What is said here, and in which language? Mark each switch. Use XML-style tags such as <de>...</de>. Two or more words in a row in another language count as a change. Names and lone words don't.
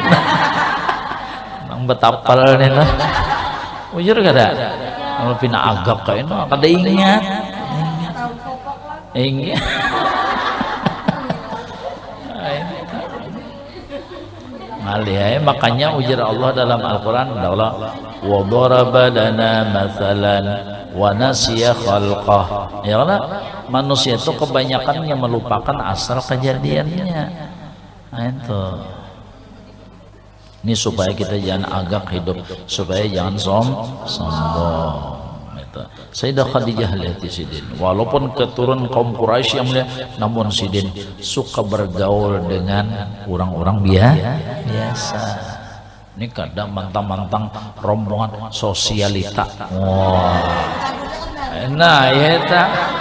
<bjn>Nang betapal nih lah. Ujur kada. Kalau pina agak kayak itu kada ingat. Ingat. Makanya ujar Allah dalam Al-Quran,</bjn> <ar>الله وضرب لنا مثلا ونسي خلقه. يا الله,</ar> <bjn>manusia itu kebanyakan yang melupakan asal kejadiannya. Nah itu. Ini supaya kita jangan agak hidup, supaya jangan sombong. Sayyidah Khadijah lihat Sidin, walaupun keturunan kaum Quraisy yang mulia, namun Sidin suka bergaul dengan orang-orang biasa. Ini kadang mantang-mantang rombongan sosialita. Wah, nah ya tak.</bjn>